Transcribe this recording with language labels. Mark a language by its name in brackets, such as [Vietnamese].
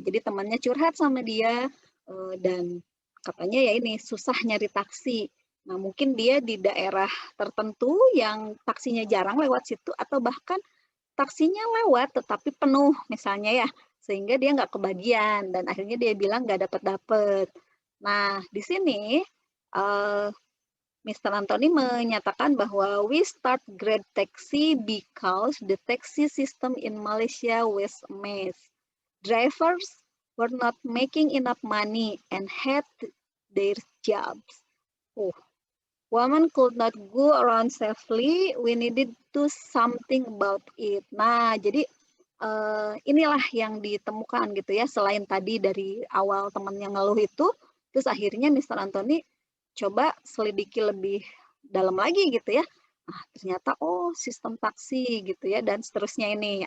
[Indonesian] Jadi temannya curhat sama dia dan katanya ya ini susah nyari taksi. Nah, mungkin dia di daerah tertentu yang taksinya jarang lewat situ, atau bahkan taksinya lewat tetapi penuh misalnya ya, sehingga dia nggak kebagian dan akhirnya dia bilang nggak dapat. Nah, di sini Mr. [English] Anthony [Indonesian] menyatakan bahwa [English] we start Grab taxi because the taxi system in Malaysia was a mess. Drivers were not making enough money and had their jobs. Oh, women could not go around safely. We needed to something about it. [Indonesian] Nah, jadi inilah yang ditemukan gitu ya. Selain tadi dari awal teman yang ngeluh itu, terus akhirnya Mr. Anthony coba selidiki lebih dalam lagi gitu ya. Nah, ternyata sistem taksi gitu ya, dan seterusnya ini.